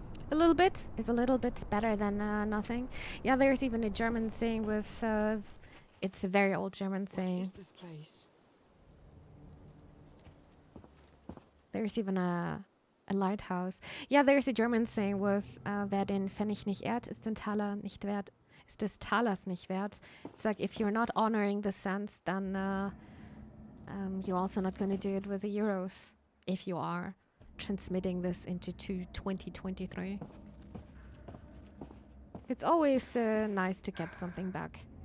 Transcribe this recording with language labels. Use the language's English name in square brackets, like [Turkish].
[English] A little bit is a little bit better than nothing. Yeah, there's even a German saying with, it's a very old German saying. What is this place? There's even a lighthouse. Yeah, there's a German saying with, [German] wer den Pfennig nicht ehrt, ist den Taler nicht wert, ist des Talers nicht wert. [English] It's like if you're not honoring the cents, then you're also not going to do it with the euros if you are transmitting this into 2023. It's always nice to get something back.